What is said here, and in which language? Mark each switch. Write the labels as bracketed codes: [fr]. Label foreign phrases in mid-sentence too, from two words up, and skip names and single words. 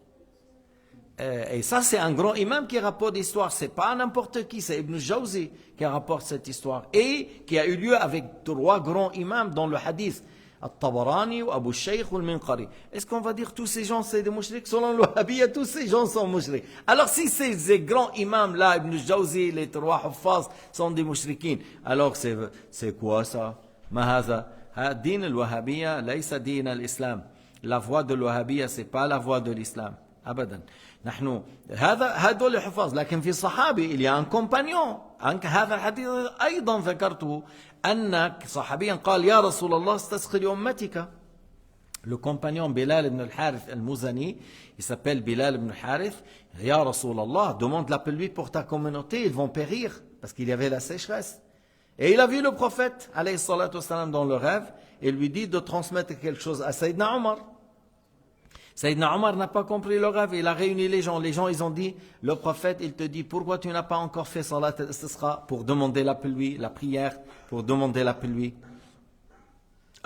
[fr] Et ça c'est un grand imam qui rapporte l'histoire, c'est pas n'importe qui, c'est Ibn Jawzi qui rapporte cette histoire et qui a eu lieu avec 3 grands imams dans le hadith, At-Tabarani, Abu Shaykh ou Al-Minqari. Est-ce qu'on va dire tous ces gens c'est des mouchriks? Selon le Wahhabiyya, tous ces gens sont mouchriks. Alors si ces grands imams là, Ibn Jawzi, les 3 Huffaz sont des mouchriquins, alors c'est quoi ça? [ar] ما هذا? دين الوهابية ليس دين الإسلام. [fr] La voie de l'Wahhabiyya c'est pas la voie de l'islam. [ar] أبدا. نحن هذول الحفاظ، لكن في صحابي [fr] il y a un compagnon. [ar] هذا الحديث أيضا ذكرته أن صحابيا قال يا رسول الله استسقي لأمتك. [fr] Le compagnon Bilal ibn al-Harith al-Muzani, il s'appelle Bilal ibn al-Harith. [ar] يا رسول الله, [fr] demande la pluie pour ta communauté, ils vont périr parce qu'il y avait la sécheresse. Et il a vu le prophète [ar] عليه الصلاة والسلام [fr] dans le rêve et lui dit de transmettre quelque chose à Sayyidina Omar. Sayyidina Omar n'a pas compris le rêve, il a réuni les gens ils ont dit, le prophète il te dit pourquoi tu n'as pas encore fait [ar] صلاة الاستسقاء [fr] pour demander la pluie, la prière pour demander la pluie.